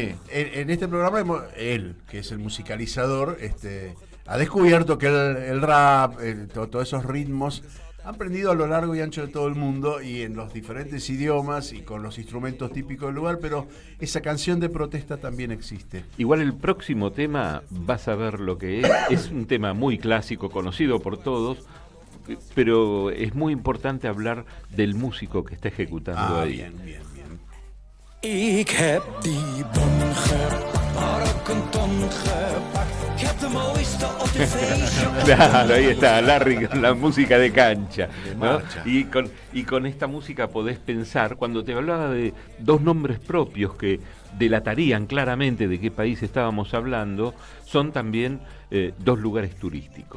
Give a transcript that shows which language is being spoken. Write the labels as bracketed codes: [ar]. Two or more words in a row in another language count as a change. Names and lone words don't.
[es] que en este programa él, que es el musicalizador, ha descubierto que el rap, todos esos ritmos han prendido a lo largo y ancho de todo el mundo y en los diferentes idiomas y con los instrumentos típicos del lugar, pero esa canción de protesta también existe. Igual el próximo tema, vas a ver lo que es. Es un tema muy clásico, conocido por todos, pero es muy importante hablar del músico que está ejecutando ahí. Bien. [nl] Ik heb die bon gepakt, maar ook een ton gepakt. Ik heb de mooiste op dit feestje. [es] Claro, ahí está, Larry, con la música de cancha, De ¿no? marcha. Y con esta música podés pensar, cuando te hablaba de dos nombres propios que delatarían claramente de qué país estábamos hablando, son también dos lugares turísticos.